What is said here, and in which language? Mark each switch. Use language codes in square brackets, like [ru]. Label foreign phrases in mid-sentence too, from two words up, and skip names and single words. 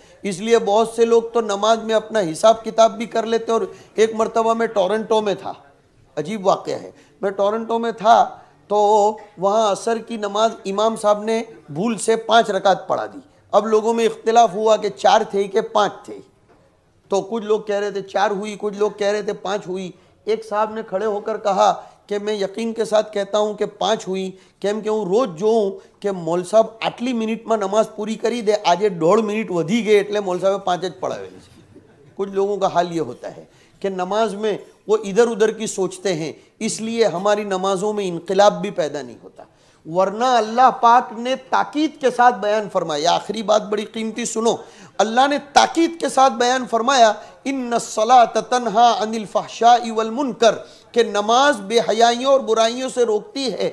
[ur] اس لیے بہت سے لوگ تو نماز میں اپنا حساب کتاب بھی کر لیتے، اور ایک مرتبہ میں ٹورنٹو میں تھا، عجیب واقعہ ہے، میں ٹورنٹو میں تھا تو وہاں عصر کی نماز امام صاحب نے بھول سے 5 رکعت پڑھا دی، اب لوگوں میں اختلاف ہوا کہ 4 تھے کہ 5 تھے، تو کچھ لوگ کہہ رہے تھے 4 ہوئی، کچھ لوگ کہہ رہے تھے 5 ہوئی۔ ایک صاحب نے کھڑے ہو کر کہا کہ میں یقین کے ساتھ کہتا ہوں کہ 5 ہوئی، [gu] કેમ કે હું રોજ જોઉં કે મોલ સાહેબ આટલી મિનિટમાં નમાઝ પૂરી કરી દે, આજે 1.5 મિનિટ વધી ગઈ એટલે મોલ સાહેબે 5 જ પढ़ાવેલી છે। [ur] کچھ لوگوں کا حال یہ ہوتا ہے کہ نماز میں وہ ادھر ادھر کی سوچتے ہیں، اس لیے ہماری نمازوں میں انقلاب بھی پیدا نہیں ہوتا، ورنہ اللہ پاک نے تاکید کے ساتھ بیان فرمایا، آخری بات بڑی قیمتی سنو، اللہ نے تاکید کے ساتھ بیان فرمایا [ar] ان الصلاۃ تنہا عن الفحشاء والمنکر، [ur] کہ نماز بے حیائیوں اور برائیوں سے روکتی ہے۔